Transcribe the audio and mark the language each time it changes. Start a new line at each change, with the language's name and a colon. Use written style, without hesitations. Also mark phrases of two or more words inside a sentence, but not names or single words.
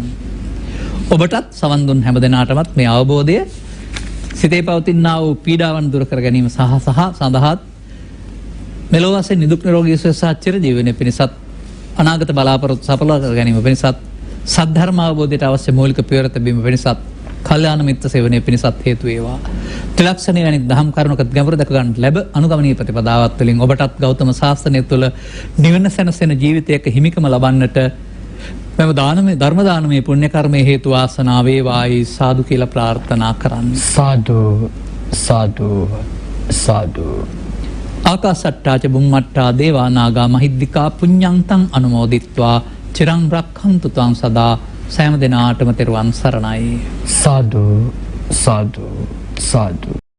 Sinhala: ඔබටත් සවන් දුන් හැම දෙනාටමත් මේ අවබෝධය සිතේ පවතිනා වූ පීඩාවන් දුරු කර ගැනීම සහ සඳහාත් මෙලොව වශයෙන් නිදුක් නිරෝගී සුවය සහ චිරජීවනය පිණිසත් අනාගත බලාපොරොත්තු සඵල කර ගැනීම පිණිසත් සද්ධර්ම අවබෝධයට අවශ්‍ය මූලික පියවර තැබීම පිණිසත් කල්යාණ මිත්‍ර සේවනය පිණිසත් හේතු වේවා. ත්‍රිලක්ෂණය වැනි දහම් කරුණක ගැඹුර දැක ගන්නට ලැබ අනුගමනීය ප්‍රතිපදාවත් තුළින් ඔබටත් ගෞතම ශාසනය තුළ නිවන සැනසෙන ජීවිතයක හිමිකම ලබන්නට මෙම ධර්ම දානමය පුණ්‍ය කර්මයේ හේතු වාසනා වේවායි සාදු කියලා ප්‍රාර්ථනා කරන්න. සාදු සාදු සාදු.
Pali: ආකාසට්ටාච බුම්මට්ටා දේවා නාග මහිද්దికා පුඤ්ඤන්තං අනුමෝදිත්වා චිරං රක්ඛන්තු ත්වං සදා
Sinhala: සෑම දිනාටම තෙරුවන් සරණයි. සාදු සාදු සාදු.